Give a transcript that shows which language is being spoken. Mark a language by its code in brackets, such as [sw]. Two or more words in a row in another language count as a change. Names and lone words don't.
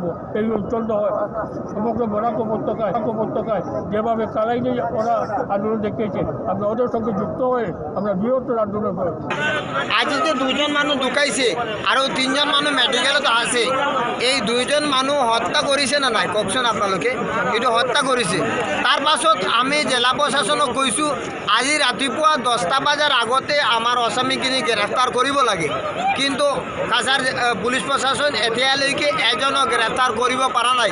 [bn] এই অঞ্চল সমগ্র বরাক উপত্যকায় যেভাবে কালাই নিয়ে ওরা আন্দোলন দেখিয়েছে, আমরা ওদের সঙ্গে যুক্ত হয়ে আমরা বৃহত্তর আন্দোলন করব। [as] আজি যে 2জন মানুষ ঢুকাইছে আৰু 3জন মানুষ মেডিকেলত আছে, এই 2জন মানুষ হত্যা কৰিছে না নাই কওকচোন আপোনালোকে? এইটো হত্যা কৰিছে। তাৰ পাছত আমি জিলা প্ৰশাসনক কৈছোঁ আজি ৰাতিপুৱা 10টা বজাৰ আগতে আমাৰ অসামীখিনি গ্ৰেপ্তাৰ কৰিব লাগে, কিন্তু কাছাৰ পুলিচ প্ৰশাসন এতিয়ালৈকে এজনক গ্ৰেপ্তাৰ কৰিব পৰা নাই।